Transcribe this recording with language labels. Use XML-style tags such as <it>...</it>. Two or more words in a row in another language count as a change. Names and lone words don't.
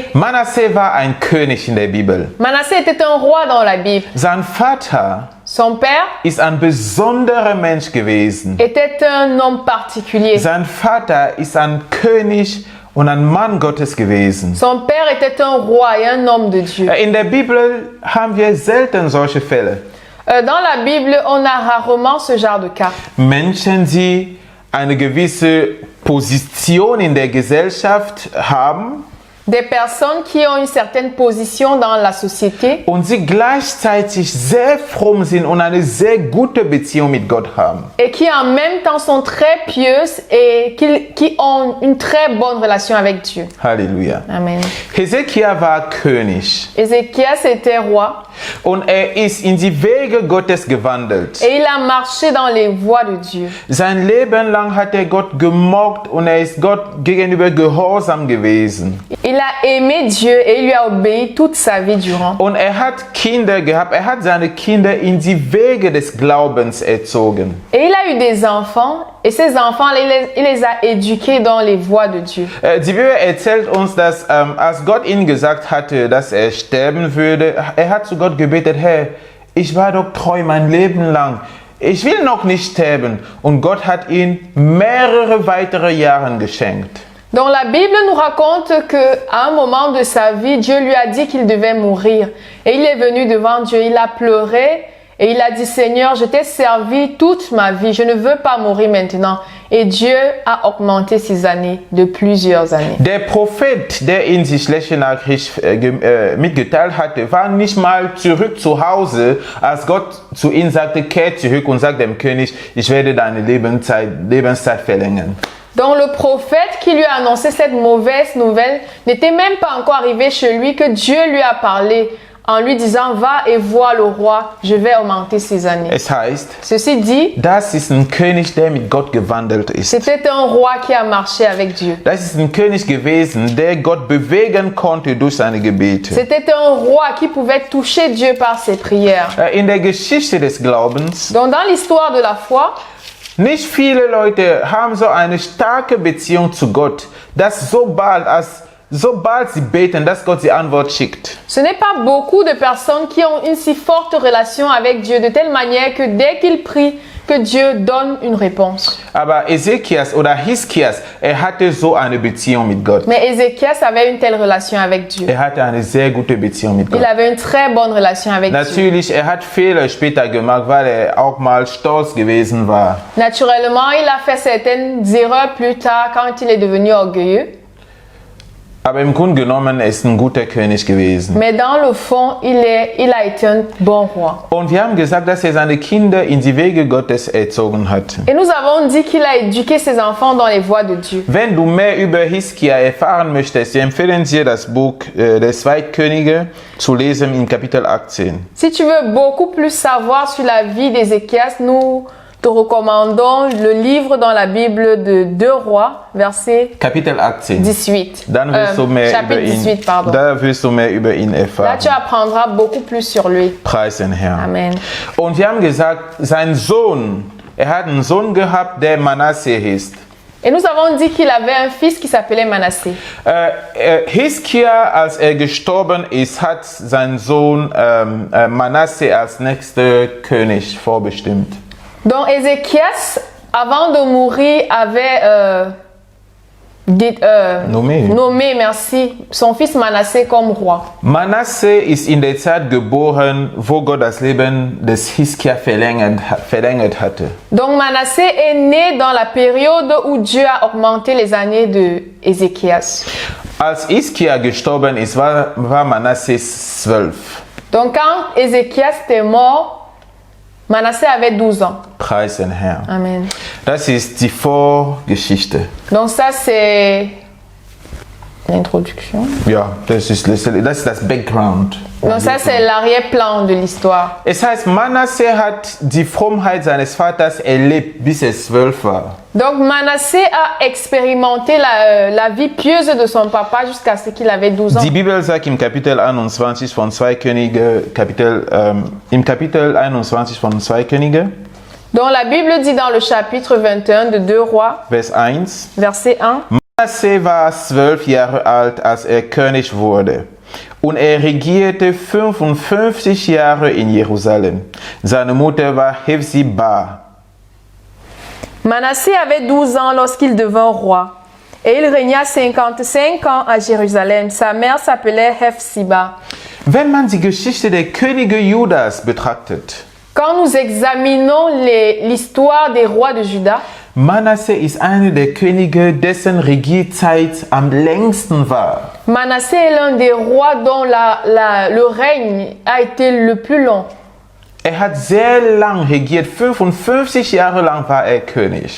<de>Manasseh war ein König in der Bibel.</de> <fr>Manassé était un roi dans la Bible.</fr> <de>Sein Vater</de> <fr>Son père</fr> <de>ist ein besonderer Mensch gewesen.</de> <fr>était un homme particulier.</fr> <de>Sein Vater ist ein König und ein Mann Gottes gewesen.</de> <fr>Son père était un roi et un homme de Dieu.</fr> <de>In der Bibel haben wir selten solche Fälle.</de> <fr>Dans la Bible, on a rarement ce genre de cas.</fr> <de>Menschen, die eine gewisse Position in der Gesellschaft haben</de> <fr>Des personnes qui ont une certaine position dans la société</fr> <de>und sie gleichzeitig sehr fromm sind und eine sehr gute Beziehung mit Gott haben.</de> <fr>et qui en même temps sont très pieuses et qui ont une très bonne relation avec Dieu.</fr> <de>Halleluja.</de> <fr>Amen.</fr> <de>Hesekia war König</de> <fr>Ézéchias était roi</fr> <de>und ist in die Wege Gottes gewandelt.</de> <fr>et il a marché dans les voies de Dieu.</fr> <de>Sein Leben lang hat er Gott gemocht und ist Gott gegenüber gehorsam gewesen.</de> <fr>Il a aimé Dieu et il lui a obéi toute sa vie durant.</fr> <de>Und hat Kinder gehabt, hat seine Kinder in die Wege des Glaubens erzogen.</de> <fr>Et il a eu des enfants et ces enfants, il les a éduqués dans les voies de Dieu.</fr> <de>Die Bibel erzählt uns, dass als Gott ihm gesagt hatte, dass er sterben würde, hat zu Gott gebetet, Herr, ich war doch treu mein Leben lang. Ich will noch nicht sterben. Und Gott hat ihm mehrere weitere Jahre geschenkt.</de> <fr>Donc la Bible nous raconte qu'à un moment de sa vie, Dieu lui a dit qu'il devait mourir. Et il est venu devant Dieu, il a pleuré et il a dit, Seigneur, je t'ai servi toute ma vie, je ne veux pas mourir maintenant. Et Dieu a augmenté ses années de plusieurs années.</fr> <de>Der Prophet, der ihn die schlechte Nachricht mitgeteilt hatte, war nicht mal zurück zu Hause, als Gott zu ihm sagte, kehr zurück und sagt dem König, ich werde deine Lebenszeit verlängern.</de> <fr>Donc le prophète qui lui a annoncé cette mauvaise nouvelle n'était même pas encore arrivé chez lui que Dieu lui a parlé en lui disant, va et vois le roi, je vais augmenter ses années.</fr> <de>Es heißt,</de> <fr>Ceci dit,</fr> <de>das ist ein König, der mit Gott gewandelt ist.</de> <fr>c'était un roi qui a marché avec Dieu.</fr> <de>Das ist ein König gewesen, der Gott bewegen konnte durch seine Gebete.</de> <fr>C'était un roi qui pouvait toucher Dieu par ses prières.</fr> <de>In der Geschichte des Glaubens,</de> <fr>Donc dans l'histoire de la foi,</fr> <de>nicht viele Leute haben so eine starke Beziehung zu Gott, dass sobald sie beten, dass Gott die Antwort schickt.</de> <fr>ce n'est pas beaucoup de personnes qui ont une si forte relation avec Dieu de telle manière que dès qu'ils prient, que Dieu donne une réponse.</fr> <de>Aber Ezekias oder Hiskias, hatte so eine Beziehung mit Gott.</de> <fr>Mais Ézéchias avait une telle relation avec Dieu.</fr> <de>Hatte eine sehr gute Beziehung mit Gott.</de> <fr>Il avait une très bonne relation avec Dieu.</fr> <de>Natürlich, hat Fehler später gemacht, weil auch mal stolz gewesen war.</de> <fr>Naturellement, il a fait certaines erreurs plus tard quand il est devenu orgueilleux.</fr> <de>Aber im Grunde genommen ist ein guter König gewesen.</de> <fr>Mais dans le fond, il a été un bon roi.</fr> <de>Und wir haben gesagt, dass seine Kinder in die Wege Gottes erzogen hat.</de> <fr>Et nous avons dit qu'il a éduqué ses enfants dans les voies de Dieu.</fr> <de>Wenn du mehr über Hiskia erfahren möchtest, wir empfehlen dir das Buch der Zweitkönige zu lesen in Kapitel 18.</de> <fr>Si tu veux beaucoup plus savoir sur la vie d'Ézéchias, nous te recommandons le livre dans la Bible de 2 Rois, verset</fr> <de>Kapitel 18.</de> <fr>18.</fr> <de>Dann wirst du mehr</de> <fr>chapitre 18, pardon.</fr> <de>Da wirst du mehr über ihn</de> <fr>Là,</fr> <de>erfahren.</de> <fr>tu apprendras beaucoup plus sur lui.</fr> <de>Preis den Herrn.</de> <fr>Amen.</fr> <de>Und wir haben gesagt, sein Sohn, hat einen Sohn gehabt, der Manasseh hieß.</de> <fr>Et nous avons dit qu'il avait un fils qui s'appelait Manassé.</fr> <de>Hiskia, als gestorben ist, hat sein Sohn Manasseh als nächster König vorbestimmt.</de> <fr>Donc Ézéchias, avant de mourir, avait 2 Nommé. merci, son fils Manassé comme roi.</fr> <de>Manasse ist in der Zeit geboren, wo Gott das Leben des Hiskia verlängert hatte.</de> <fr>Donc Manassé est né dans la période où Dieu a augmenté les années de Ézéchias.</fr> <de>Als Hiskia gestorben ist, war Manasse 12.</de> <fr>Donc quand Ézéchias était mort, Manassé avait 12 ans.</fr> <de>Preis den Herrn.</de> <fr>Amen.</fr> <de>Das ist die Vorgeschichte.</de> <fr>Donc ça c'est l'introduction.</fr> <de>Ja, das ist das Background.</de> <fr>Donc ça c'est l'arrière-plan de l'histoire.</fr> <de>Es heißt, Manasse hat die Frommheit seines Vaters erlebt, bis er 12 war.</de> <fr>Donc Manassé a expérimenté la vie pieuse de son papa jusqu'à ce qu'il avait 12 ans.</fr> <de>Die Bibel sagt im Kapitel 21 von 2 Könige, im Kapitel 21 von 2 Könige,</de> <fr>Donc la Bible dit dans le chapitre 21 de 2 Rois,</fr> <de>Vers 1,</de> <fr>verset 1,</fr> <de>Manasse war 12 Jahre alt, als er König wurde. Und er regierte 55 Jahre in Jerusalem. Seine Mutter war Hephzibah.</de> <fr>Manassé avait 12 ans lorsqu'il devint roi, et il régna 55 ans à Jérusalem. Sa mère s'appelait Hephzibah.</fr> <de>Wenn man die Geschichte der Könige Judas betrachtet,</de> <fr>Quand nous examinons l'histoire des rois de Juda,</fr> <de>Manasse ist einer der Könige, dessen Regierzeit am längsten war.</de> <fr>Manassé est l'un des rois dont le règne a été le plus long.</fr> <de>Er hat sehr lang regiert, 55 Jahre lang war er König.</de>